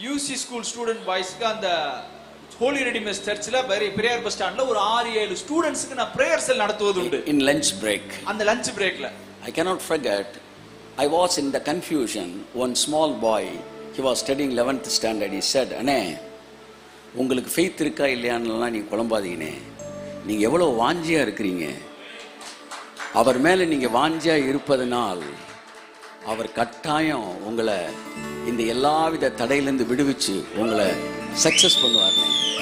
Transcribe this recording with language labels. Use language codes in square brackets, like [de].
[en] UC school student boys [ta] க்கு அந்த Holy Redeemer's Churchல prayer bus ஸ்டாண்ட்ல ஒரு 6-7 ஸ்டூடண்ட்ஸ்க்கு நான் பிரேயர் செல் நடத்துவது உண்டு. [en] In lunch break. [ta] அந்த lunch பிரேக்ல [en] I cannot forget, I was in the confusion. One small boy, he was studying 11th standard. He said, [ta] "அண்ணே, உங்களுக்கு faith இருக்கா இல்லையான்னுலாம் நீங்க குழம்பாதீங்கனே. நீங்க எவ்வளவு வாஞ்சியா இருக்கீங்க. அவர் மேல நீங்க வாஞ்சியா இருப்பதனால் அவர் கட்டாயம் உங்களை இந்த எல்லாவித தடையிலிருந்து விடுவிச்சு உங்களை சக்சஸ் பண்ணுவார்னே."